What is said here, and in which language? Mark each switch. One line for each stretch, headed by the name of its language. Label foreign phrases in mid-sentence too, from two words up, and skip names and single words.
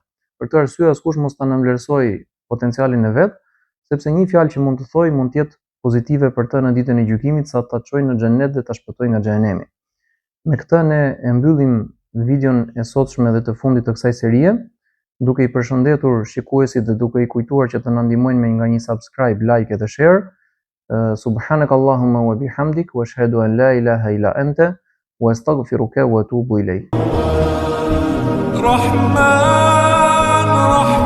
Albanian: Për këtë arsye askush mos ta nënvlerësoj potencialin e vet, sepse një fjalë që mund të thojë mund të jetë pozitive për të në ditën e gjykimit sa ta çojë në xhenet dhe ta shpëtojë nga xhenemi. Me këtë ne e mbyllim videon e sotshme dhe të fundit të kësaj serie, duke i përshëndetur shikuesit dhe duke i kujtuar që të na ndihmojnë me nga një
English: subscribe, like
Albanian: dhe share.
Arabic: سبحانك اللهم وبحمدك وأشهد أن لا إله إلا أنت وأستغفرك وأتوب إليك. Rahman